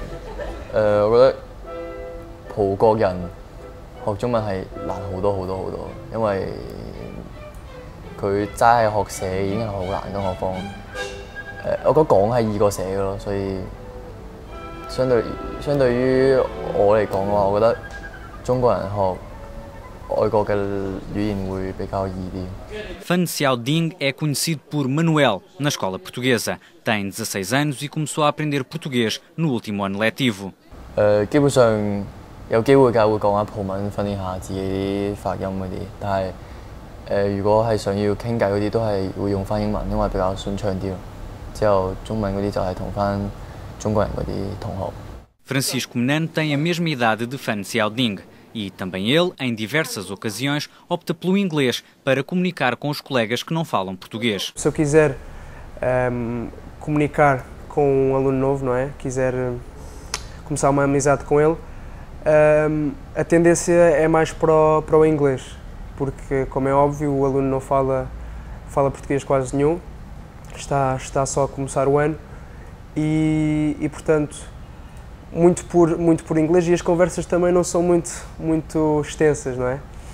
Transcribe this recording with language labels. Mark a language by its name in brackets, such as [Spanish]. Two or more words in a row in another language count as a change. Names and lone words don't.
[Cantonese] 我覺得葡國人學中文係難好多，因為佢齋係學寫已經係好難，更何況我覺得講係易過寫嘅咯，所以相對於我嚟講嘅話，我覺得中國人學外國嘅語言會比較易啲。 [Portuguese] Fan Xiaoding é conhecido por Manuel na escola portuguesa. Tem 16 anos e começou a aprender português no último ano letivo. [Cantonese] 基本上有機會㗎，會講下葡文，訓練下自己啲發音嗰啲。但係如果係想要傾偈嗰啲，都係會用翻英文，因為比較順暢啲咯。之後中文嗰啲就係同翻中國人嗰啲同學。 [Portuguese] Francisco Menano tem a mesma idade de Fan Xiaoding e também ele, em diversas ocasiões, opta pelo inglês para comunicar com os colegas que não falam português. Se eu quiser comunicar com um aluno novo, não é? Quiser começar uma amizade com ele, a tendência é mais para o inglês, porque, como é óbvio, o aluno não fala português quase nenhum, está só a começar o ano e portanto, muito por inglês, e as conversas também não são muito extensas, não é?